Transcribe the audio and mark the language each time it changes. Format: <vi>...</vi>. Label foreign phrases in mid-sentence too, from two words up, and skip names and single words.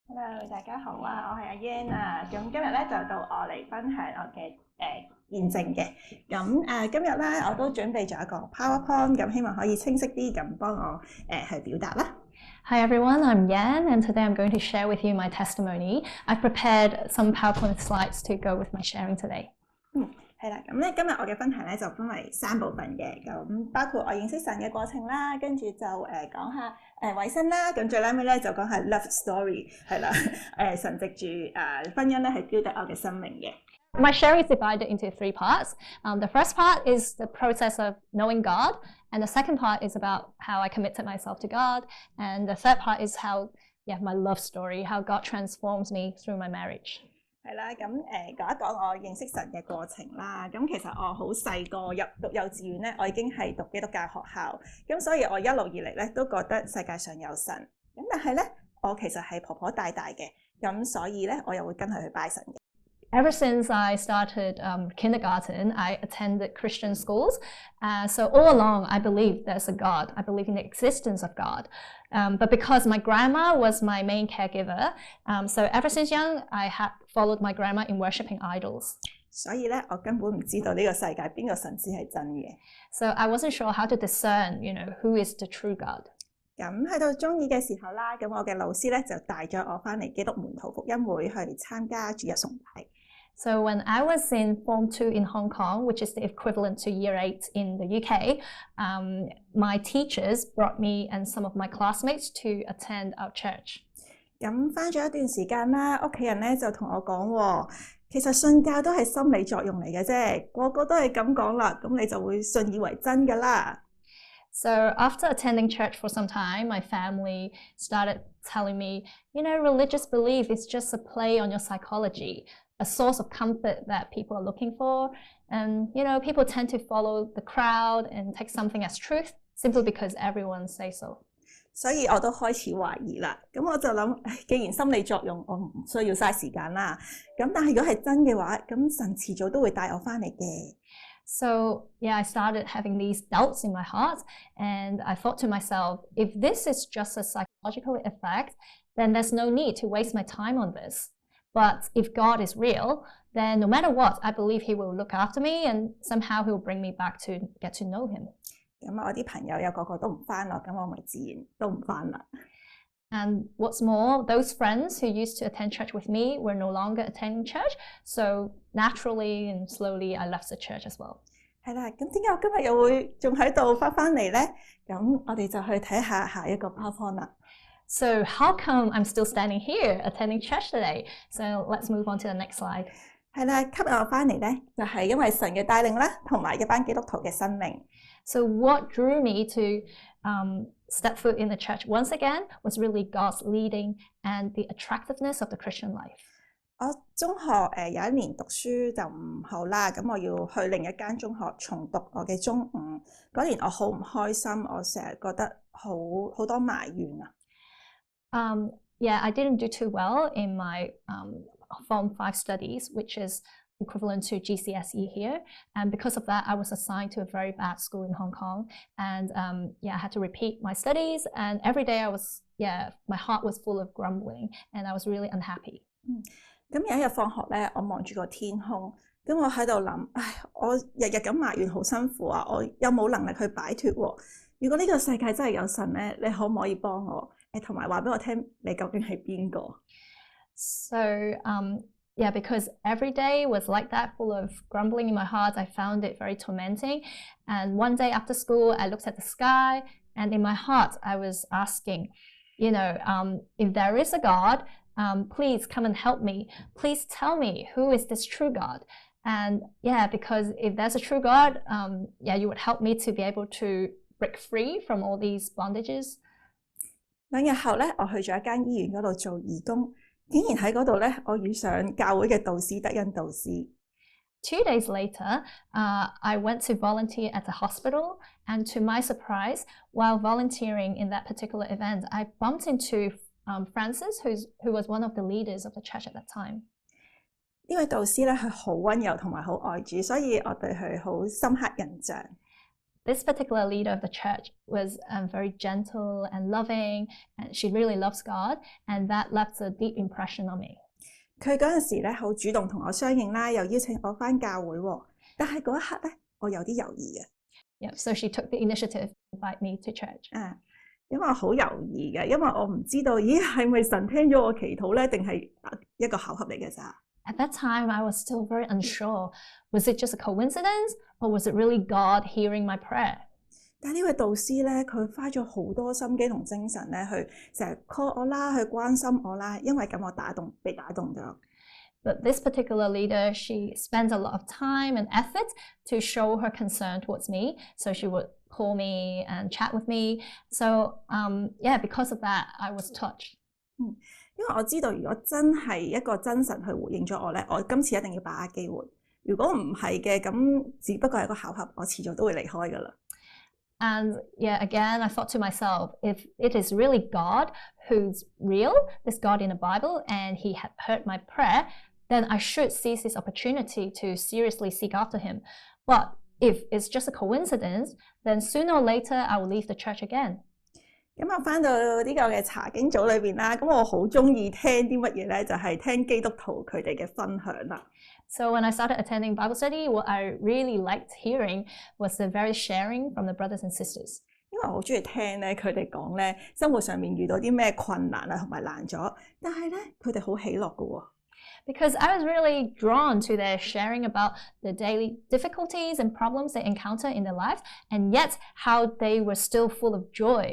<yue>Hello，大家好啊，我係阿 Yan 啊。咁今日咧就到我嚟分享我嘅見證嘅。咁今日咧我都準備咗一個 PowerPoint，咁希望可以清晰啲咁幫我去表達啦。</yue> <en>Hi everyone, I'm Yan and today I'm going to share with you my testimony. I've prepared some PowerPoint slides to go with my sharing today.</en> <yue>係啦，咁咧今日我嘅分享咧就分為3部分嘅，咁包括我認識神嘅過程啦，跟住就講下委身啦，咁最尾咧就講下</yue> <en>love story</en> <yue>係啦，神藉住婚姻咧係標定我嘅生命嘅。</yue> <en>My sharing is divided into 3 parts. The first part is the process of knowing God, and the second part is about how I committed myself to God, and the third part is how, my love story, how God transforms me through my marriage.</en> <yue>係啦，咁講一講我認識神嘅過程啦。咁其實我好細個讀幼稚園咧，我已經係讀基督教學校，咁所以我一路以嚟咧都覺得世界上有神。咁但係咧，我其實係婆婆帶大嘅，咁所以咧我又會跟佢去拜神嘅。</yue> <en>Ever since I started kindergarten, I attended Christian schools. So all along, I believe there's a God. I believe in the existence of God. But because my grandma was my main caregiver, so ever since young, I had followed my grandma in worshipping idols.</en> <yue>所以咧，我根本唔知道呢個世界邊個神先係真嘅。</yue> <en>So I wasn't sure how to discern, who is the true God.</en> <yue>咁去到中二嘅時候啦，咁我嘅老師咧就帶咗我翻嚟基督門徒福音會去參加主日崇拜。</yue> <en>So when I was in Form 2 in Hong Kong, which is the equivalent to Year 8 in the UK, my teachers brought me and some of my classmates to attend our church.</en> <yue>咁翻咗一段時間啦，屋企人咧就同我講，其實信教都係心理作用嚟嘅啫，個個都係咁講啦，咁你就會信以為真㗎啦。</yue> <en>So after attending church for some time, my family started telling me, religious belief is just a play on your psychology, a source of comfort that people are looking for. And, people tend to follow the crowd and take something as truth simply because everyone says so.</en> <yue>所以我都開始懷疑啦，咁我就諗，既然心理作用，我唔需要嘥時間啦。咁但係如果係真嘅話，咁神遲早都會帶我翻嚟嘅。</yue> <en>So, I started having these doubts in my heart, and I thought to myself, if this is just a psychological effect, then there's no need to waste my time on this. But if God is real, then no matter what, I believe He will look after me, and somehow He will bring me back to get to know Him.</en> <yue>咁我啲朋友有個個都唔翻咯，咁我咪自然都唔翻啦。</yue> <en>And what's more, those friends who used to attend church with me were no longer attending church, so naturally and slowly I left the church as well.</en> <yue>係啦，咁點解我今日又會仲喺度翻嚟咧？咁我哋就去睇下下一個 PowerPoint 啦。</yue> <en>So how come I'm still standing here attending church today? So let's move on to the next slide.</en> <yue>係啦，吸引我翻嚟咧，就係因為神嘅帶領啦，同埋一班基督徒嘅生命。</yue> <en>So what drew me to step foot in the church once again was really God's leading and the attractiveness of the Christian life.</en> <yue>我中學有一年讀書就唔好啦，咁我要去另一間中學重讀我嘅中五。嗰年我好唔開心，我成日覺得好多埋怨啊。</yue> <en>I didn't do too well in my Form 5 studies, which is equivalent to GCSE here. And because of that, I was assigned to a very bad school in Hong Kong. And I had to repeat my studies. And every day my heart was full of grumbling and I was really unhappy.</en> <yue>咁有一日放學咧，我望住個天空，咁我喺度諗，我日日咁埋怨好辛苦啊，我有冇能力去擺脫喎？如果呢個世界真係有神咧，你可唔可以幫我？同埋話俾我聽，你究竟係邊個？</yue> <en>So because every day was like that, full of grumbling in my heart. I found it very tormenting. And one day after school, I looked at the sky, and in my heart, I was asking, if there is a God, please come and help me. Please tell me, who is this true God? And because if there's a true God, you would help me to be able to break free from all these bondages.</en> <yue>2 日後咧，我去咗一間醫院嗰度做義工，竟然喺嗰度咧，我遇上教會嘅導師德恩導師。</yue> <en>2 days later, I went to volunteer at the hospital, and to my surprise, while volunteering in that particular event, I bumped into Francis, who was one of the leaders of the church at that time.</en> <yue>呢位導師咧，佢好溫柔同埋好愛主，所以我對佢好深刻印象。</yue> <en>this particular leader of the church was very gentle and loving, and she really loves God, and that left a deep impression on me.</en> <yue>佢嗰陣時咧好主動同我相應啦，又邀請我返教會喎。但係嗰一刻咧，我有啲猶豫嘅。</yue> <en>Yeah, so she took the initiative to invite me to church.</en> <yue>因為我好猶豫嘅，因為我唔知道，咦係咪神聽咗我祈禱咧，定係一個巧合嚟嘅咋？</yue> <en>At that time, I was still very unsure. Was it just a coincidence, or was it really God hearing my prayer?</en> <yue>但呢位導師咧，佢花咗好多心機同精神咧，去成日 call 我啦，去關心我啦，因為咁我被打動咗。</yue> <en>But this particular leader, she spent a lot of time and effort to show her concern towards me. So she would call me and chat with me. So yeah, because of that, I was touched.</en> <yue>因為我知道，如果真係一個真神去回應咗我咧，我今次一定要把握機會。如果唔係嘅，咁只不過係一個巧合，我遲早都會離開㗎啦。</yue> <en>And yeah, again, I thought to myself, if it is really God who's real, this God in the Bible, and he had heard my prayer, then I should seize this opportunity to seriously seek after him. But if it's just a coincidence, then sooner or later I will leave the church again.</en> <yue>咁我返到呢個嘅查經組裏邊啦，咁我好鍾意聽啲乜嘢咧？就係聽基督徒佢哋嘅分享啦。</yue> <en>So when I started attending Bible study, what I really liked hearing was the very sharing from the brothers and sisters.</en> <yue>因為我好鍾意聽咧，佢哋講咧生活上面遇到啲咩困難啊，同埋難咗，但係咧佢哋好喜樂㗎喎。</yue> <en>Because I was really drawn to their sharing about the daily difficulties and problems they encounter in their life, and yet how they were still full of joy.</en>